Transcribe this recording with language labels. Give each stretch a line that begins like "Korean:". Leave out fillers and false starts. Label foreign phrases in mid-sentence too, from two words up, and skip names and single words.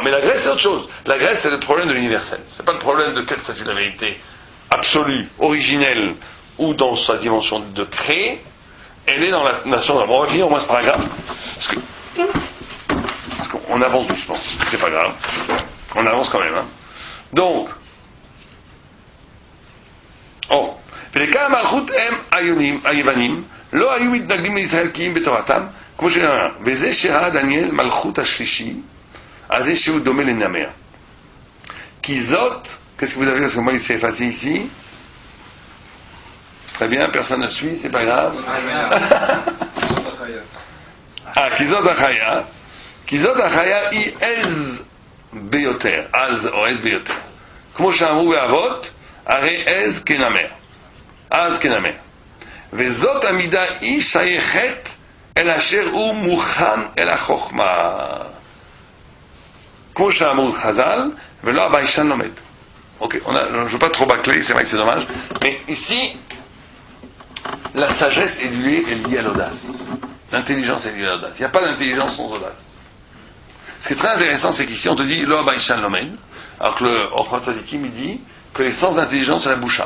French: Mais la Grèce, c'est autre chose. La Grèce, c'est le problème de l'universel. Ce n'est pas le problème de quel statut de la vérité absolue, originelle, ou dans sa dimension de créer. Elle est dans la nation de... Bon, on va finir au moins ce paragraphe. Parce qu'on avance doucement. C'est pas grave. On avance quand même. Hein. Donc,
Hebrew: ולכן המלכות הם היוונים לא היו מתנגדים לישראל כי אם בתורתם כמו שנאמר וזה שראה דניאל מלכות השלישי אז זה שהוא דומה לנמר כי זאת
French: qu'est-ce que vous avez parce que moi il s'est effacé ici très bien personne ne suit c'est pas grave
Hebrew: כי זאת החיה היא עז ביותר עז או עז ביותר כמו שאמרו באבות הרי עז כנמר אז כנמר. וזאת המידה היא שייכת אל אשר הוא מוכן אל החוכמה. כמו שאמרו חז"ל, ולא הביישן לומד.
French: Ok, je ne veux pas trop bâcler, c'est vrai que c'est dommage. Mais ici, la sagesse est liée à l'audace. L'intelligence est liée à l'audace. Il n'y a pas d'intelligence sans audace. Ce qui est très intéressant, c'est qu'ici on te dit,
Hebrew: לא הביישן לומד,
French: alors que le Orchot Tzadikim, il dit que les sens d'intelligence, c'est la boucha.